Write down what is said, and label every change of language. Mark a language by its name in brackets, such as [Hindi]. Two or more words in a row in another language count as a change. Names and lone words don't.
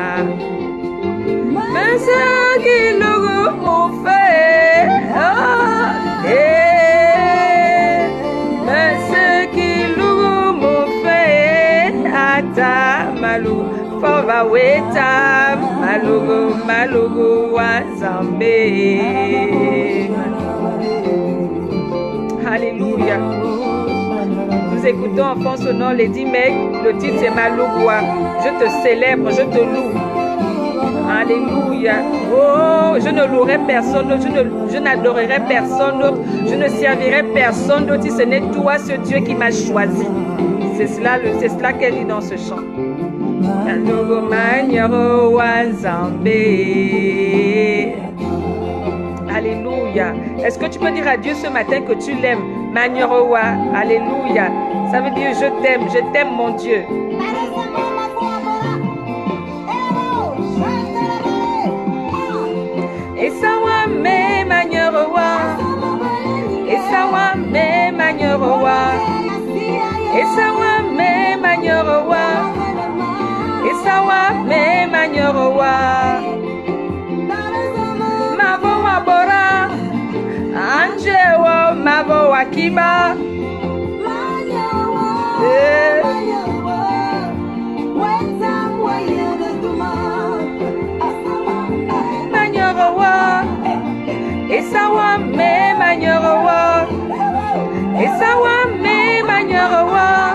[Ewondo] Masaki lugu mufae Masaki lugu mufae ata malugu fova weta malugu malugu wa zambe. [French] Alléluia. Nous écoutons en fond sonore Lady Meg. Le titre c'est Malougoua. Je te célèbre, je te loue. Alléluia. Oh, je ne louerai personne d'autre, je n'adorerai personne d'autre, je ne servirai personne d'autre si ce n'est toi, ce Dieu qui m'a choisi. C'est cela qu'elle dit dans ce chant. Alléluia. Est-ce que tu peux dire à Dieu ce matin que tu l'aimes? [Ewondo] Magnerowa. Alléluia. [French] Ça veut dire je t'aime mon Dieu. [Ewondo] Esawa me magnerowa. Esawa me magnerowa. Esawa me magnerowa. Esawa me magnerowa. Mavo wabora. Anjewo mavo wakiba. Magnerowa. Esawa me magnerowa. Esawa me magnerowa.